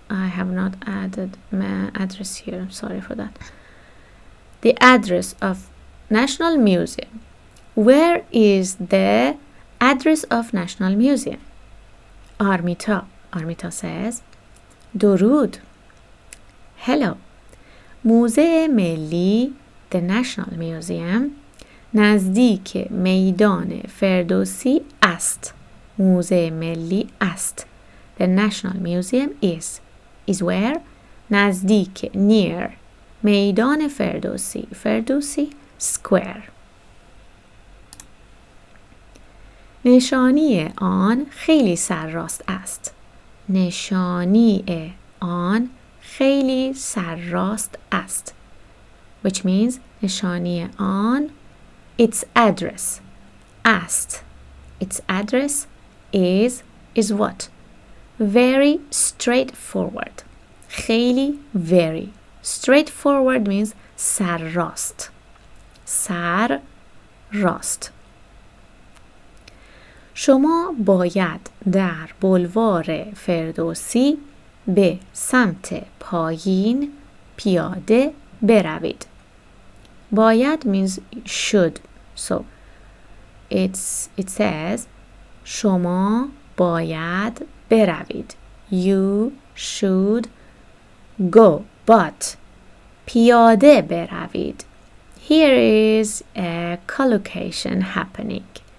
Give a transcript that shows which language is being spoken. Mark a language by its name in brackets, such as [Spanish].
[English] I have not added my address here. I'm sorry for that. The address of National Museum. Where is the address of National Museum? Armita says درود. Hello. [Persian] موزه ملی [English] the National Museum [Persian] نزدیک میدان فردوسی است. موزه ملی است. [English] The National Museum is where? [Persian] نزدیک near میدان فردوسی. [English] فردوسی square. [Persian] نشانی آن خیلی سرراست است. نشانی آن خیلی سرراست است. [English] Which means [Persian] نشانی آن [English] its address. است. Its address is what? Very straightforward. خیلی very. Straightforward means سرراست. [Persian] سرراست. شما باید در بولوار فردوسی به سمت پایین پیاده بروید. [English] باید means should. So it says [Persian] شما باید بروید. [English] You should go. [Persian] But پیاده بروید. [English] Here is a collocation happening.